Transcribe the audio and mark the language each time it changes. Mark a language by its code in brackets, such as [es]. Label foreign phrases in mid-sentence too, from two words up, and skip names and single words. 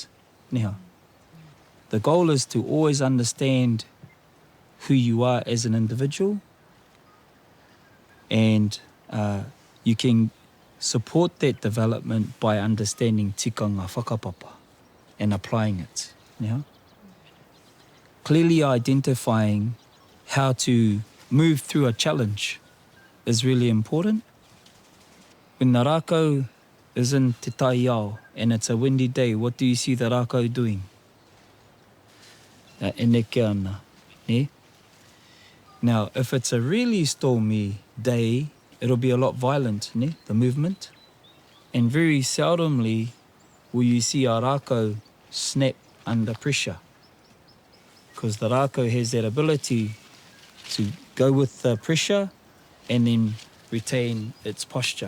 [en] Neha. The goal is to always understand who you are as an individual, and you can support that development by understanding [mi] tikanga whakapapa [en] and applying it. Neha. Clearly identifying how to move through a challenge is really important. When the rākau is in [mi] te tai ao [en] and it's a windy day, what do you see the rākau doing? [mi] Eneke ana, ne? [en] Now, if it's a really stormy day, it'll be a lot violent, ne? The movement. And very seldomly will you see a rākau snap under pressure, because the rākau has that ability to go with the pressure and then retain its posture.